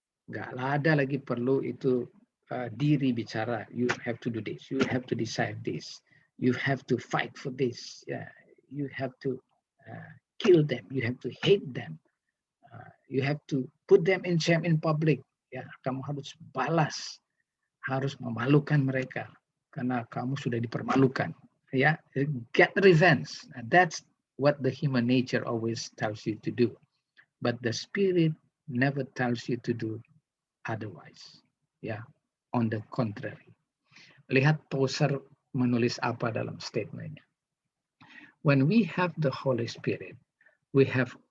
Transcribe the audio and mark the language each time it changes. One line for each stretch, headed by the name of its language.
Indonesian: Nggak ada lagi perlu itu diri bicara,
English: you have to do this, you have to decide this, you have to fight for this, you have to kill them, you have to hate them, you have to put them in shame in public.
Indonesian: Ya, kamu harus balas, harus memalukan mereka karena kamu sudah dipermalukan.
English: Ya, get revenge. That's what the human nature always tells you to do. But the Spirit never tells you to do otherwise. Ya, on the contrary.
Indonesian: Lihat Tozer menulis apa dalam statementnya.
English: When we have the Holy Spirit, we have